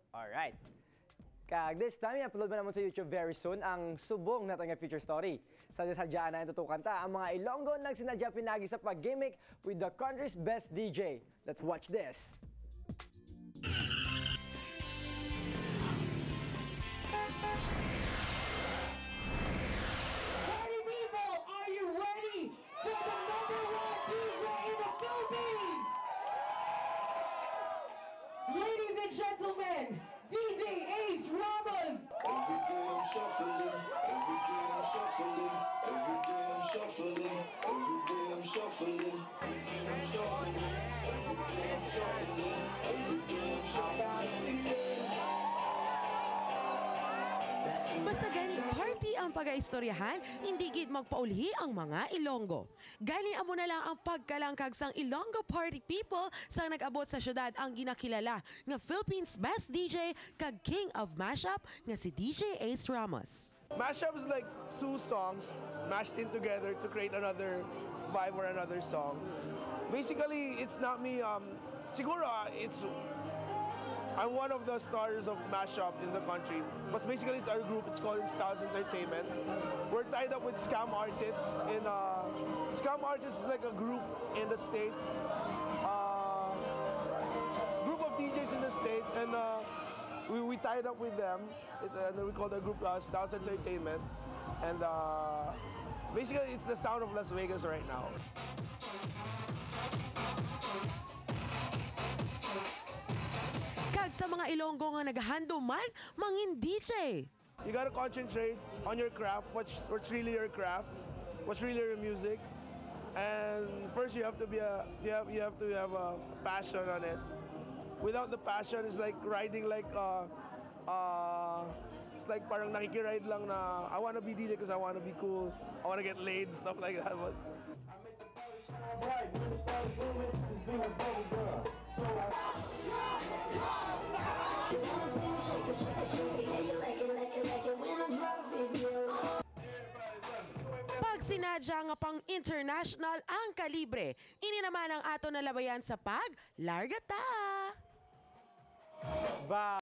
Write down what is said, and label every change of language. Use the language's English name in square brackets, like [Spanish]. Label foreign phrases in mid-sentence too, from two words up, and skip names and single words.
[Hiligaynon] Alright. Kag [English] this time, [Hiligaynon] i-upload mo naman sa YouTube [English] very soon [Hiligaynon] ang subong natin nga [English] feature story. [Hiligaynon] Sadya-sadyaan na itutukan ta ang mga Ilonggo nang sinadya pinagi sa pag-gimmick [English] with the country's best DJ. Let's watch this. Party people, are you ready for the #1 DJ in the Philippines? Ladies and gentlemen, DJ Ace Ramos! Every day I'm shuffling, every day I'm shuffling, every day I'm shuffling, every day I'm shuffling, every day I'm shuffling, every day I'm shuffling, every day I'm shuffling. [Hiligaynon] Basta gani party ang pag-aistoryahan, hindi gid magpaulhi ang mga Ilonggo. Gani amo na lang ang pagkalangkag sang Ilonggo [English] party people [Hiligaynon] sa nag-abot sa syudad ang ginakilala nga [English] Philippines best DJ [Hiligaynon] kag [English] king of mashup [Hiligaynon] nga si DJ Ace Ramos. [English] Mashup is like two songs mashed in together to create another vibe or another song. Basically, it's not me. Siguro, I'm one of the stars of mashup in the country. But basically, it's our group. It's called Styles Entertainment. We're tied up with Scam Artists. Scam Artists is like a group in the States. Group of DJs in the States, and we tied up with them. And we call the group Styles Entertainment. And basically, it's the sound of Las Vegas right now. [Hiligaynon] Kag sa mga Ilonggo nga nagahando man, mangin DJ. [English] You gotta concentrate on your craft, what's really your craft, what's really your music. And first you have to have a passion on it. Without the passion, it's like riding like it's like [Filipino] parang nakikiride lang na [English] I wanna be DJ because I wanna be cool, I wanna get laid, stuff like that. But [Hiligaynon] Pag sinadya nga pang international ang kalibre, ini naman ang ato na labayan sa pag Larga Ta!